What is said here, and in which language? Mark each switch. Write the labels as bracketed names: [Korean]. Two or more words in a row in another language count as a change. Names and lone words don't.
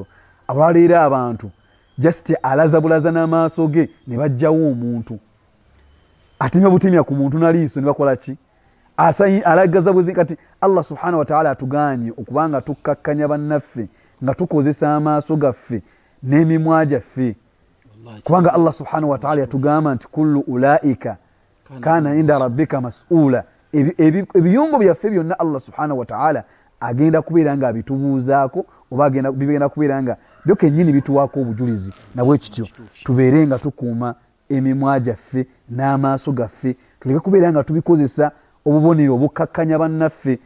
[Ganda] Olwaleero abantu just alaza bulaza n'amaaso ge ne bajjawo omuntu atemya butemya ku muntu naliiso ne bakola ki? Alagaza bwezi. Kati Allah [Arabic] سبحانه وتعالى [Ganda] atuganye okubanga tukkakkanya bannaffe nga tukozesa amaaso gaffe n'emimwa gyaffe, kubanga Allah [Arabic] سبحانه وتعالى [Ganda] yatugamba nti [Arabic] كل أولئك كان عند ربك مسؤولا. [Ganda] Ebiyungo byaffe byonna Allah [Arabic] سبحانه وتعالى [Ganda] agenda kubeera nga abitubuuzaako oba bigenda kubeera nga byo kennyini bituwaako obujulizi. Nabwe kityo tubeere nga tukuuma emimwa gyaffe n'amaaso gaffe, tuleke kubeera nga tubikozesa obubonero obukkakkanya bannaffe.